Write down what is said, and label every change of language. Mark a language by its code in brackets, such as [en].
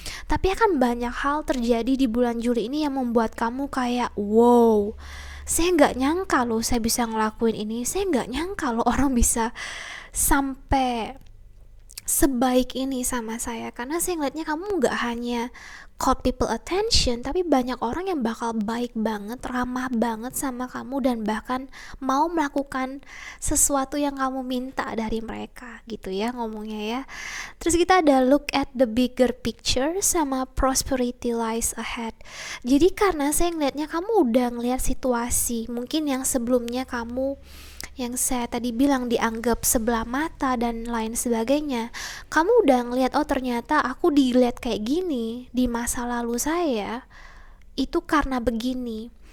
[id] Tapi akan banyak hal terjadi di bulan Juli ini yang membuat kamu kayak wow, saya nggak nyangka loh saya bisa ngelakuin ini, saya nggak nyangka loh orang bisa sampai sebaik ini sama saya. Karena saya ngeliatnya kamu nggak hanya [en] caught people attention, [id] tapi banyak orang yang bakal baik banget, ramah banget sama kamu, dan bahkan mau melakukan sesuatu yang kamu minta dari mereka gitu ya ngomongnya ya. Terus kita ada [en] look at the bigger picture [id] sama [en] prosperity lies ahead. [id] Jadi karena saya ngeliatnya kamu udah ngeliat situasi mungkin yang sebelumnya kamu yang saya tadi bilang dianggap sebelah mata dan lain sebagainya, kamu udah ngelihat, oh ternyata aku dilihat kayak gini di masa lalu saya, itu karena begini.